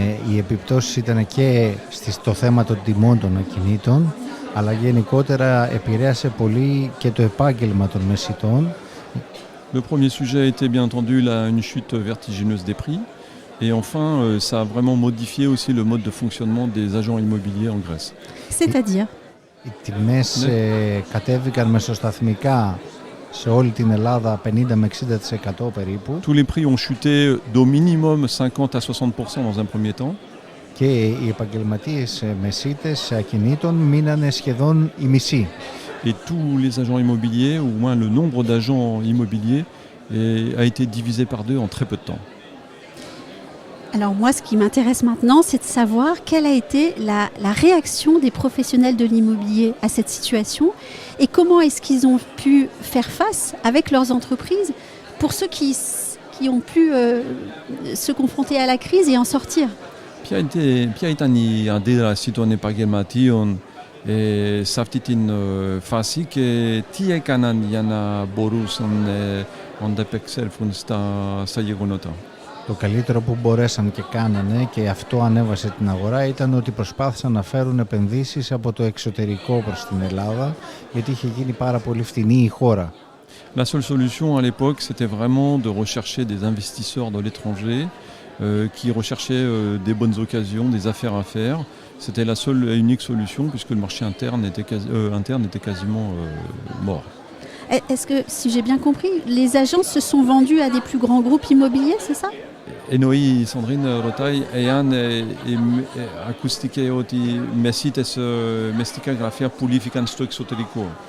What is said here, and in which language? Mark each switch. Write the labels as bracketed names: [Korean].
[Greek] Οι επιπτώσεις ήταν και στο θέμα των τιμών των ακινήτων, αλλά γενικότερα επηρέασε πολύ και το επάγγελμα των μεσιτών. [French] Le premier sujet a été bien entendu une chute vertigineuse des prix. Et enfin, ça a vraiment modifié aussi le mode de fonctionnement des agents immobiliers en Grèce. C'est-à-dire? [Greek] Οι τιμές κατέβηκαν μεσοσταθμικά σε όλη την Ελλάδα 50 με 60% περίπου. [French] Tous les prix ont chuté d'au minimum 50 à 60% dans un premier temps. [Greek] Και οι επαγγελματίες μεσίτες ακινήτων μείνανε σχεδόν οι μισοί. [French] Et tous les agents immobiliers, ou au moins le nombre d'agents immobiliers, a été divisé par deux en très peu de temps. Alors moi, ce qui m'intéresse maintenant, c'est de savoir quelle a été la réaction des professionnels de l'immobilier à cette situation et comment est-ce qu'ils ont pu faire face avec leurs entreprises pour ceux qui ont pu se confronter à la crise et en sortir. [Greek] Ποια ήταν η αντίδραση των επαγγελματίων σε αυτή την φάση και τι έκαναν για να μπορούσαν να ανταπεξέλθουν στα γεγονότα? Το καλύτερο που μπορέσαν και κάνανε, και αυτό ανέβασε την αγορά, ήταν ότι προσπάθησαν να φέρουν επενδύσεις από το εξωτερικό προς την Ελλάδα, γιατί είχε γίνει πάρα πολύ φτηνή η χώρα. [French] La seule solution à l'époque, c'était vraiment de rechercher des investisseurs de l'étranger qui recherchaient des bonnes occasions, des affaires à faire. C'était la seule et unique solution puisque le marché interne était quasiment mort. Est-ce que, si j'ai bien compris, les agences se sont vendus à des plus grands groupes immobiliers, c'est ça? [Greek] Εννοεί η Σανδρίν ρωτάει εάν οι ακουστικές ότι μεσίτες μεστικά γραφεία πουλήθηκαν στο εξωτερικό.